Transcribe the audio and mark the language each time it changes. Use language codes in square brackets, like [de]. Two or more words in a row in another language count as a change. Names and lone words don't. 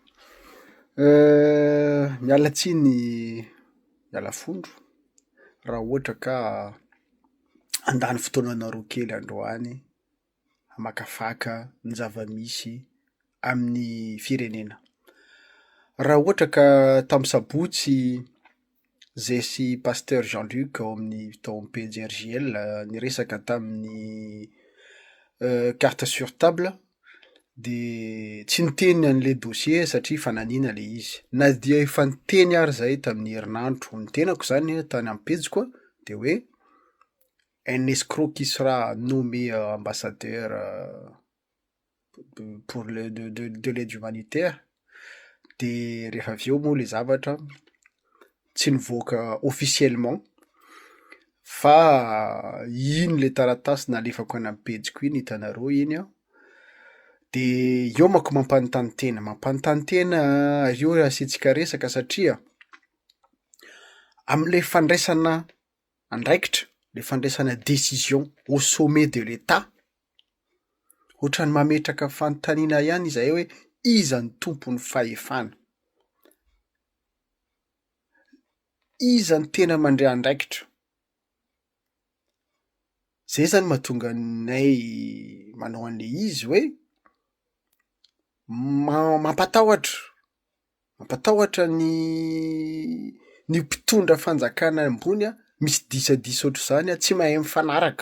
[mg] Miala tsiny, miala fondro raha ohatra ka andany fotoananareo kely androany hamakafaka ny zava-misy amin'ny firenena. Raha ohatra ka tam'sabotsy zay sy pasteur Jean-Luc ao amin'ny tao amin'ny pejy RJL niresaka tamin'ny [fr] carte sur table [mg] de tsy niteny an'le dossier satria fananiana le izy. Na dia efa niteny ary zahay tamin'ny herinandro, nitenako zany tany am-pejiko de hoe [fr] un escroc qui sera nommé ambassadeur pour le de l'aide humanitaire. [mg] De rehefa avy eo moa le zavatra tsy nivoaka officiellement fa iny le taratasy nalefako any am-pejiko iny hitanareo iny a. De io manko mampanontany tena io asiantsika resaka satria am'le fandraisana andraikitra, le fandraisana [fr] décision au sommet de l'État, [mg] ohatrany mametraka fanontaniana ihany izahay hoe iza ny tompon'ny fahefana, iza ny tena mandray andraikitra. Zay zany mahatonga anay manao an'le izy hoe mampatahotra ny mpitondra fanjakana ambony a, misy disadisa ohatr'izany a, tsy mahay mifanaraka.